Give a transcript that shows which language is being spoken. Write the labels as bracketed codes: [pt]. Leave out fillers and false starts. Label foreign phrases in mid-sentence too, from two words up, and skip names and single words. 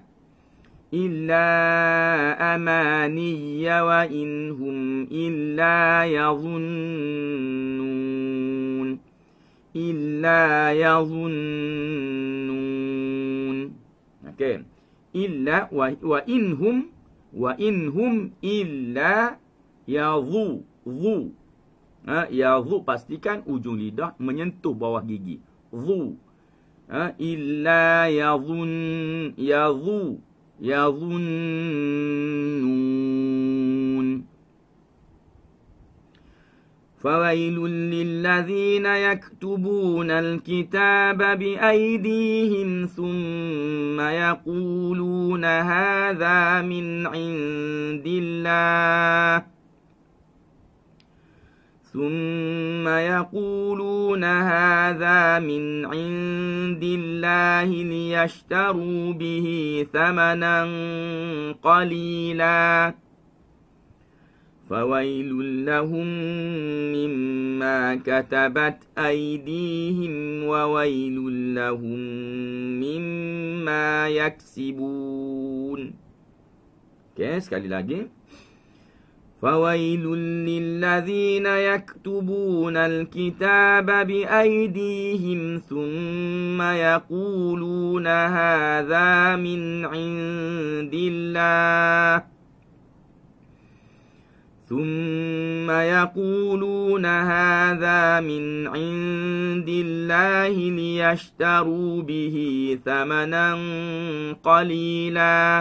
[ar] إلا أماني وإن هم إلا يظنون. إلا يظنون. Okey. إلا وإن هم إلا يظ. [id] Yadhu, pastikan ujung lidah menyentuh bawah gigi. [ar] ظ. إلا يظنون. فويل للذين يكتبون الكتاب بأيديهم ثم يقولون هذا من عند الله. ثم يقولون هذا من عند الله ليشتروا به ثمنا قليلا فويل لهم مما كتبت أيديهم وويل لهم مما يكسبون. [id] Okay, sekali lagi. [ar] فويل للذين يكتبون الكتاب بأيديهم ثم يقولون هذا من عند الله ليشتروا به ثمنا قليلا